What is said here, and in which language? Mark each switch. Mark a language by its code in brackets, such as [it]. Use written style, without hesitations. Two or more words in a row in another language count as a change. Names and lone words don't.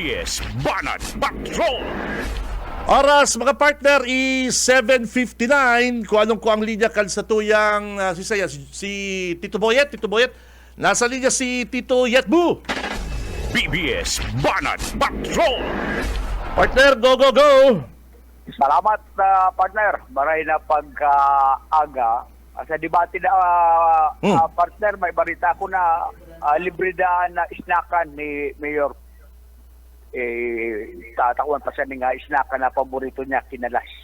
[bik] BBS Banat Patrol. Oras, mga partner, is 7:59. Kung anong ko ang linya kan sa tuyang si Tito Boyet. Tito Boyet, nasa linya si Tito Yetbu. BBS Banat Patrol! Partner, [en] go, go, go! [bik] Salamat partner. Maray na pagka-aga. Sa debate na partner, may balita ko na libre na isnakan ni Mayor. Tatakwan pa siya nga isnakan na paborito niya kinalas.